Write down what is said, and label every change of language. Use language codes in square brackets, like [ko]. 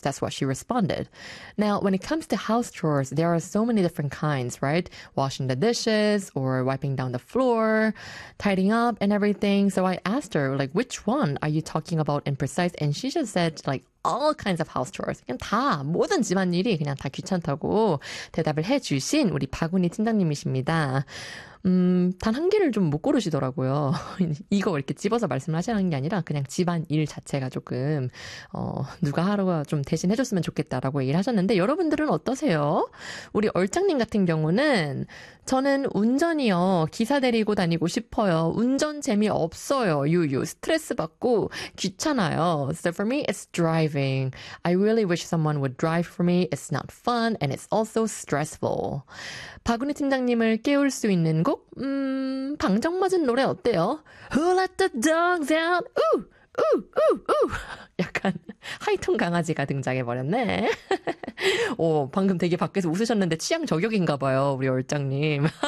[en] That's what she responded. Now, when it comes to house chores, there are so many different kinds, right? Washing the dishes or wiping down the floor, tidying up and everything. So I asked her, like, which one are you talking about in precise? And she just said, like, all kinds of house chores. [ko] 그냥 다 모든 집안일이 그냥 다 귀찮다고 대답을 해주신 우리 박은희 팀장님이십니다. 단한 개를 좀못 고르시더라고요. 이거 이렇게 집어서 말씀을 하시라는 게 아니라 그냥 집안일 자체가 조금 누가 하러가 좀 대신해줬으면 좋겠다라고 얘기를 하셨는데 여러분들은 어떠세요? 우리 얼짱님 같은 경우는 저는 운전이요. 기사 데리고 다니고 싶어요. 운전 재미없어요. 유유. 스트레스 받고 귀찮아요. [en] So for me, it's driving. I really wish someone would drive for me. It's not fun and it's also stressful. [ko] 박은희 팀장님을 깨울 수 있는 곡? 방정 맞은 노래 어때요? [en] Who let the dogs out? Ooh, ooh, ooh, ooh. [ko] 약간 하이톤 강아지가 등장해버렸네. 오, 방금 되게 밖에서 웃으셨는데 취향 저격인가 봐요, 우리 얼짱님.